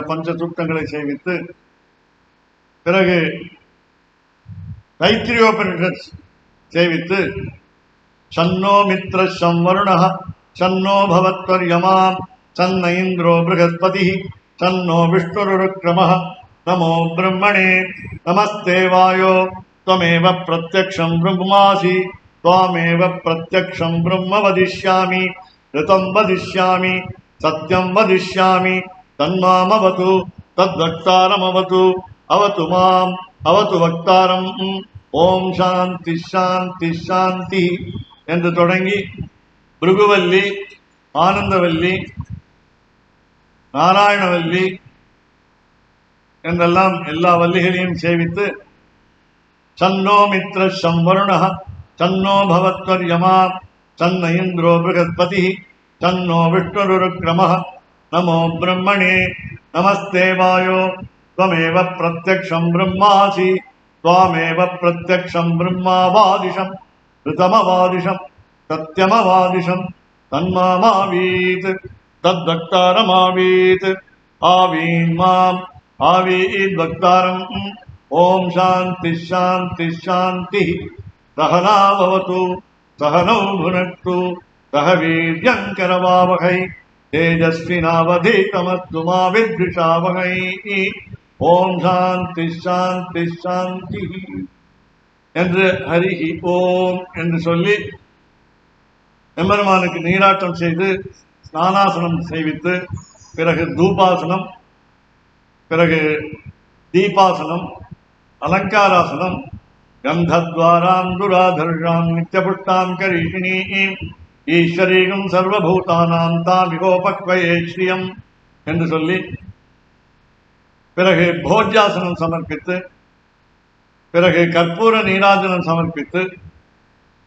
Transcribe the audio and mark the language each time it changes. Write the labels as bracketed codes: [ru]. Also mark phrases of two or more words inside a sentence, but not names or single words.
[ta] பஞ்ச சூக்தங்களை சேவித்து, பிறகு தைத்திரியோபனிஷத் சேவித்து, [sa] शन्नो मित्र शंवरुण शन्नो भवत्वर्यमा शन्न इन्द्रो बृहस्पति शन्नो विष्णुरुरुक्रम नमो ब्रह्मणे नमस्ते வாயோ त्वमेव प्रत्यक्षं ब्रह्मासि त्वामेव प्रत्यक्षं ब्रह्म वदिष्यामि ऋतं वदिष्यामि सत्यं वदिष्यामि तन्मामवतु तद्वक्तारमवतु अवतु माम् अवतु वक्तारम् ओम् शान्ति शान्ति शान्ति [ta] என்று தொடங்கி பிருகுவல்லி, ஆனந்தவல்லி, நாராயணவல்லி என்றெல்லாம் எல்லா வல்லிகளையும் சேவித்து, [sa] शन्नो मित्र शंवरुण शन्नो भवत्वर्यमा शन्न इन्द्रो बृहस्पति शन्नो विष्णुरुरुक्रम नमो ब्रह्मणे नमस्ते वायो त्वमेव प्रत्यक्षं ब्रह्मासि त्वामेव प्रत्यक्षं ब्रह्मावादिशं ऋतमवादिशं सत्यमवादिशं तन्मामावीत् तद्वक्तारमावीत् आवीन् माम् आवीद्वक्तारम् ओम शांति शांति शांति सहना भवतु सहनौ भुनक्तु सह वीर्यं करवावहै तेजस्विनावधीतमस्तु मा विद्विषावहै ओम् शान्ति शान्ति शान्ति என்று ஹரி [ta] ஓம் என்று சொல்லி எம்பெருமானுக்கு நீராட்டம் செய்து ஸ்நானாசனம் செய்வித்து, பிறகு தூபாசனம், பிறகு தீபாசனம், அலங்காராசனம், [sa] गन्धद्वारां दुराधर्षां नित्यपुष्टां करीषिणीम् ईश्वरीं सर्वभूतानां तामिहोपह्वये श्रियम् [ta] என்று சொல்லி, பிறகு போஜ்யாசனம் சமர்ப்பித்து, பிறகு கற்பூர நீராஜனம் சமர்ப்பித்து,